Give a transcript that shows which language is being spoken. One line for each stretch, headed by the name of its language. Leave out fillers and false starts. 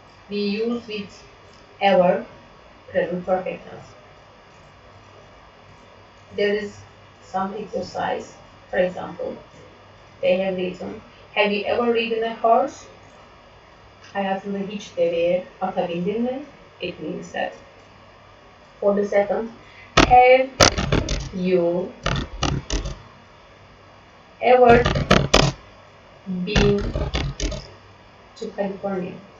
English: We use with ever present perfect tense. There is some exercise. For example, they have written, have you ever ridden a horse?
Turkish: Hayatında hiç deveye ata bindin mi?
English: It means that. For the second, have you ever been to California?